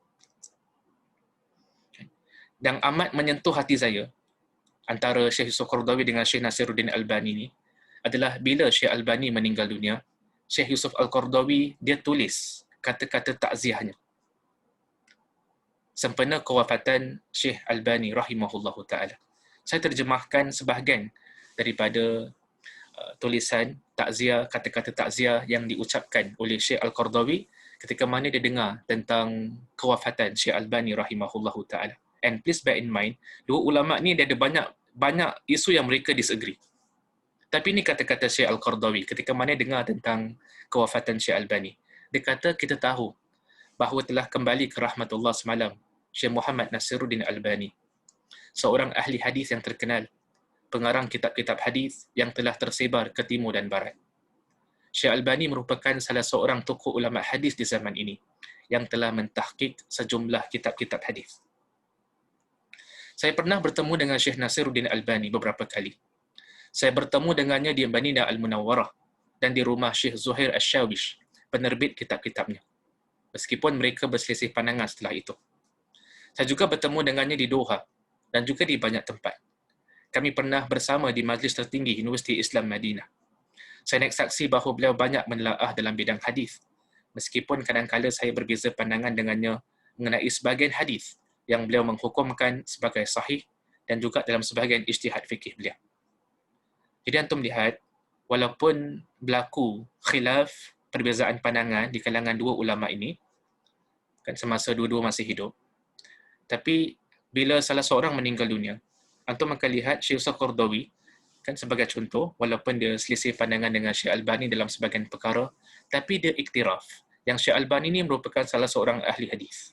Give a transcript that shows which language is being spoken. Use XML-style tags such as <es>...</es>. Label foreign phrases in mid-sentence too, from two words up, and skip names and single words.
<ms>Dan amat menyentuh hati saya, antara Syekh Yusuf Qaradawi dengan Syekh Nasiruddin Albani ni, adalah bila Syekh Albani meninggal dunia, Syekh Yusuf Al-Qaradawi dia tulis kata-kata takziahnya sempena kewafatan Syekh Albani</ms> <ar>رحمه الله تعالى.</ar> <ms>Saya terjemahkan sebahagian daripada tulisan takziah, kata-kata takziah yang diucapkan oleh Syekh Al-Qaradawi ketika mana dia dengar tentang kewafatan Syekh Albani</ms> <ar>رحمه الله تعالى.</ar> <en>And please bear in mind,</en> <ms>dua ulama ni dia ada banyak isu yang mereka disagree. Tapi ini kata-kata Syekh Al-Qardawi ketika mana dengar tentang kewafatan Syekh Albani. Dia kata kita tahu bahawa telah kembali ke rahmatullah semalam Syekh Muhammad Nasiruddin Albani, seorang ahli hadis yang terkenal, pengarang kitab-kitab hadis yang telah tersebar ke timur dan barat. Syekh Albani merupakan salah seorang tokoh ulama hadis di zaman ini yang telah mentahqiq sejumlah kitab-kitab hadis. Saya pernah bertemu dengan Syekh Nasiruddin Albani beberapa kali. Saya bertemu dengannya di Madinah Al-Munawwarah dan di rumah Syekh Zuhair Asy-Syawish, penerbit kitab-kitabnya. Meskipun mereka berselisih pandangan setelah itu. Saya juga bertemu dengannya di Doha dan juga di banyak tempat. Kami pernah bersama di majlis tertinggi Universiti Islam Madinah. Saya naik saksi bahawa beliau banyak menelaah dalam bidang hadis, meskipun kadang-kala saya berbeza pandangan dengannya mengenai sebahagian hadis yang beliau menghukumkan sebagai sahih dan juga dalam sebahagian ijtihad fikih beliau. Jadi antum lihat, walaupun berlaku khilaf, perbezaan pandangan di kalangan dua ulama ini, kan semasa dua-dua masih hidup, tapi bila salah seorang meninggal dunia, antum akan lihat Syekh Al-Qardawi, kan sebagai contoh, walaupun dia selisih pandangan dengan Syekh Albani dalam sebahagian perkara, tapi dia iktiraf yang Syekh Albani ini merupakan salah seorang ahli hadis.</ms>